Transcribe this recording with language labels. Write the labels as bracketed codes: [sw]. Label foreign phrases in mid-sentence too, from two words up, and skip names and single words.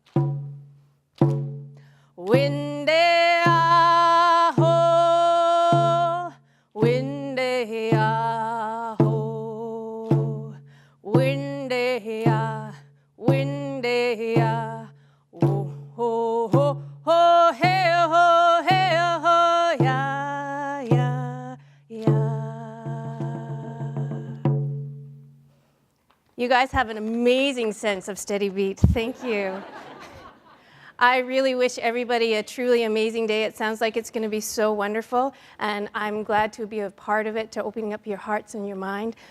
[en] Windy ya, ho, windy ya, ho, windy ya, windy ya. Oh, ho, ho, ho, hey, ya, ya, ya. You guys have an amazing sense of steady beat. Thank you. I really wish everybody a truly amazing day. It sounds like it's going to be so wonderful, and I'm glad to be a part of it, to opening up your hearts and your mind.